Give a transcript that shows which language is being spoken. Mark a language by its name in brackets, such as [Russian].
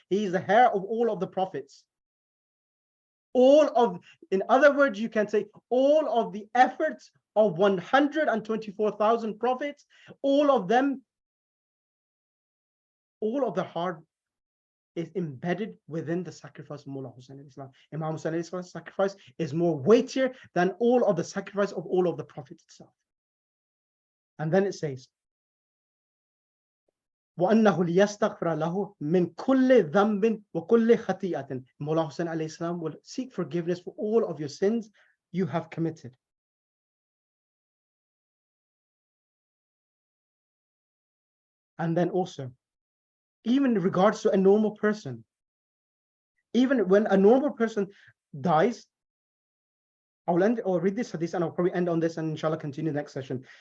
[English] He is the heir of all of the prophets. In other words, you can say all of the efforts of 124,000 prophets, all of the hard is embedded within the sacrifice of Mullah Hussein alayhi salam. Imam Hussein alayhi salam's sacrifice is more weightier than all of the sacrifice of all of the prophets itself. And then it says, [Arabic] وَأَنَّهُ لِيَسْتَغْفِرَ لَهُ مِنْ كُلِّ ذَنْبٍ وَكُلِّ خَطِيئَةٍ. [English] Mullah Hussein alayhi salam will seek forgiveness for all of your sins you have committed. And then also, even in regards to a normal person, even when a normal person dies, I'll read this hadith and I'll probably end on this and inshallah continue the next session.